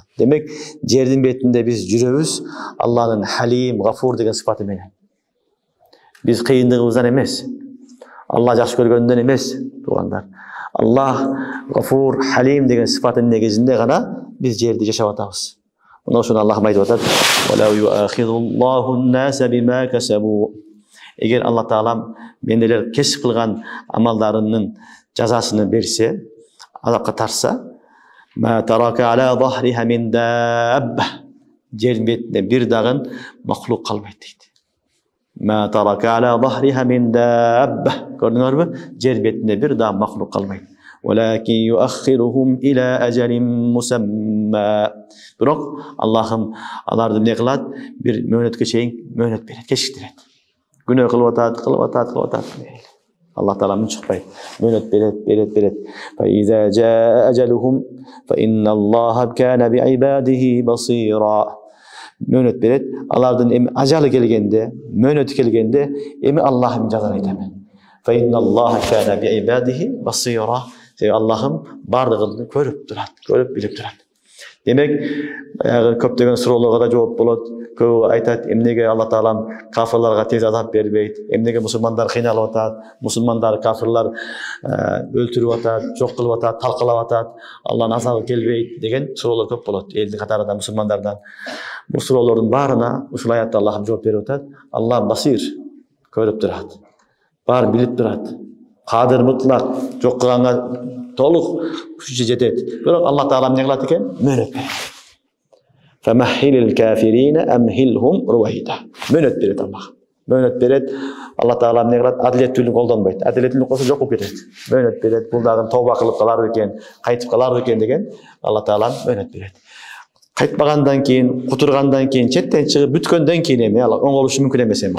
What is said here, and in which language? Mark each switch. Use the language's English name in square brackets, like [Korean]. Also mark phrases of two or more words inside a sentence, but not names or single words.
[Kyrgyz] Демек, жердин бетинде биз жүрөбүз Алланын Халим, Гафур деген сыфаты менен. Биз кыйындыгыбыздан эмес, Алла жакшы көргөндөн эмес, туугандар. Аллах Гафур, Халим деген сыфатынын негизинде гана биз жерде жашап атабыз. Мына ошону Аллах айтып атат: [Arabic] "ولو يؤاخذ الله الناس بما كسبوا." [Kyrgyz] Эгер Алла Таалам мендейлер кесип кылган амалдарынын жазасын берсе, азапка тарса, [Arabic] ما ترك على ظهرها من دابة. [Kyrgyz] Жер бетинде бир дагы махлук калбайт дейт. [Arabic] ما ترك على ظهرها من دابة. [Kyrgyz] Көрдүңөрбү? Жер бетинде бир дагы махлук калбайт. [Arabic] ولكن يؤخرهم إلى أجل مسمى. [Kyrgyz] Бирок Аллахым аларды эмне кылат? Бир мөөнөткө чейин мөөнөт берет, кечиктирет. Күнөө кылып атат. Аллах Таала мын чыкпайт. Мөөнөт берет. [Arabic] فإذا جاء أجلهم فإن الله كان بعباده بصيرا. [Kyrgyz] Мөөнөт берет. Алардын эми ажалы келгенде, мөөнөтү келгенде, эми Аллахым жазалайт эми. [Arabic] فإن الله كان بعباده بصيرا. [Kyrgyz] Аллахым бардыгын көрүп турат, көрүп билип турат. Демек, көптөгөн суроолорго да жооп болот. Көп айтат, эмнеге Алла Таалам кафирларга тез азап бербейт, эмнеге мусулмандар кыйналып атат, мусулмандар кафирлар өлтүрүп атат, жок кылып атат, талкалап атат, Алланын азабы келбейт деген суроолор көп болот элдин катарында мусулмандардан. Бул суроолордун баарына ушул аятта Аллах жооп берип атат. Алла басир, көрүп турат, баарын билип турат. Кадыр мутлак, жок кылганга толук күчү жетет. Бирок Алла Таала эмне кылат экен? Мөөнөт берет. [Arabic] فمهل الكافرين أمهلهم رويدا. [Kyrgyz] Мөөнөт берет Аллах. Мөөнөт берет. Алла Таала эмне кылат? Адилеттүүлүк колдонбойт. Адилеттүүлүк болсо жок болуп кетет. Мөөнөт берет. Бул дагы тооба кылып калар экен, кайтып калар экен деген Алла Таала мөөнөт берет. Кайтпагандан кийин, кутургандан кийин, четтен чыгып бүткөндөн кийин эми ал оңолушу мүмкүн эмес эми.